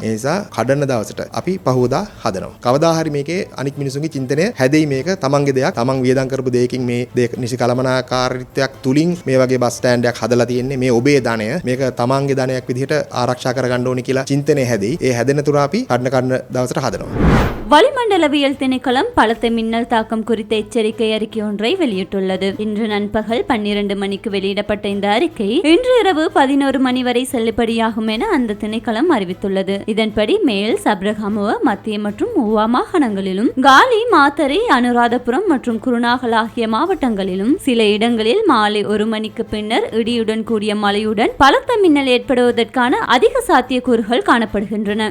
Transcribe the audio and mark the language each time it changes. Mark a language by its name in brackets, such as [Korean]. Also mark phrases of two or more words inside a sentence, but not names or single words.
[Sinhala] ඒ නිසා කඩන දවසට අපි පහවදා හදනවා. කවදා හරි මේකේ අනික් මිනිසුන්ගේ චින්තනය හැදෙයි. මේක තමන්ගේ දෙයක්. තමන් වියදම් කරපු දෙයකින් මේ නිසි කළමනාකාරීත්වයක් තුලින් මේ වගේ [English] bus stand [Sinhala] එකක් හදලා තියෙන්නේ. මේ ඔබේ ධනය මේක තමන්ගේ ධනයක් විදිහට ආරක්ෂා කරගන්න ඕනේ කියලා චින්තනය හැදෙයි. ඒ හැදෙන තුර අපි කඩන දවසට හදනවා. [Tamil] வளிமண்டலவியல் திணைக்களம் பலத்த மின்னல் தாக்கம் குறித்த எச்சரிக்கை அறிக்கை ஒன்றை வெளியிட்டுள்ளது. இன்று நண்பகல் 12 மணிக்கு வெளியிடப்பட்ட இந்த அறிக்கை இன்று இரவு 11 மணி வரை செல்லுபடியாகும் என அந்த திணைக்களம் அறிவித்துள்ளது. இதன்படி மேல் சப்ரகமுவ, மத்திய மற்றும் ஊவா மாகாணங்களிலும், காலி, மாத்தறை, அனுராதபுரம் மற்றும் குருநாகல் ஆகிய மாவட்டங்களிலும் சில இடங்களில் மாலை 1 மணிக்கு பின்னர் இடியுடன் கூடிய மழையுடன் பலத்த மின்னல் ஏற்படுவதற்கான அதிக சாத்தியக்கூறுகள் காணப்படுகின்றன.